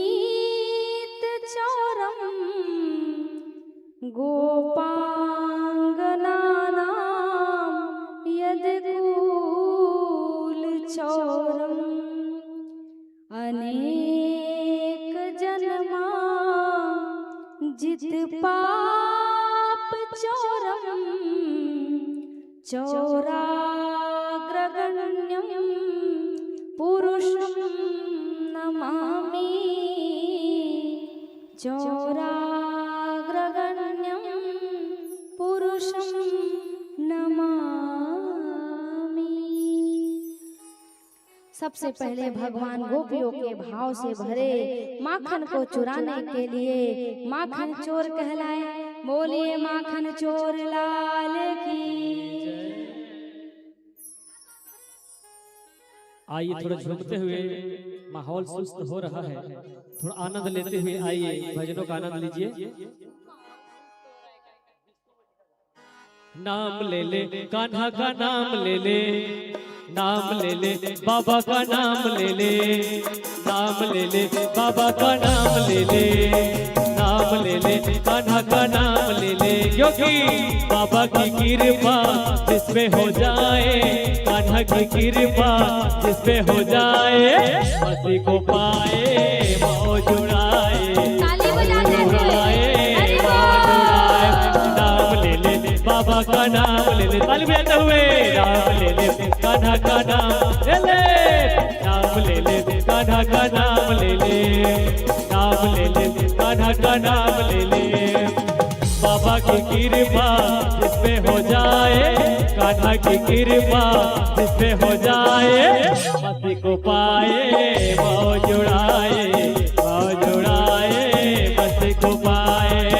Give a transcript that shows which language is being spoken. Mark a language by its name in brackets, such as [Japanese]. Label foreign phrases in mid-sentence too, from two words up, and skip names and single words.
[Sanskrit] चौरम गोपांगनानां यदकुल चौरम अनेक जन्मा जित पाप चौरम चौराग्रगण्यम पुरुषम नमामि। चौराग्रगण्यम पुरुषम नमामि। [Hindi] सबसे पहले भगवान गोपियों के भाव से भरे माखन को चुराने के लिए माखन चोर कहलाए। बोलिए माखन चोर लाल की। आइए थोड़ा झूमते हुए, माहौल सुस्त हो रहा है, थोड़ा आनंद लेते हुए आइए भजनों का आनंद लीजिए। नाम ले ले कान्हा का नाम ले ले, नाम ले ले बाबा का नाम ले ले, नाम ले ले बाबा का नाम ले ले, नाम ले ले कान्हा का नाम ले ले। क्योंकि बाबा की कृपा जिसपे हो जाए, कान्हा की कृपा जिसपे हो जाए, मसी को पाए माओ जुड़ाए, नाम ले ले बाबा का नाम ले ले। ताली बजाते हुए नाम ले ले कान्हा का नाम ले ले, नाम ले ले कान्हा का नाम ले ले, नाम ले ले कान्हा का नाम ले ले। बाबा की कृपा जिसपे हो जाए, कान्हा की कृपा जिसपे हो जाए, मसी को पाए माओ जुड़ाए, माओ जुड़ाए मसी को पाए।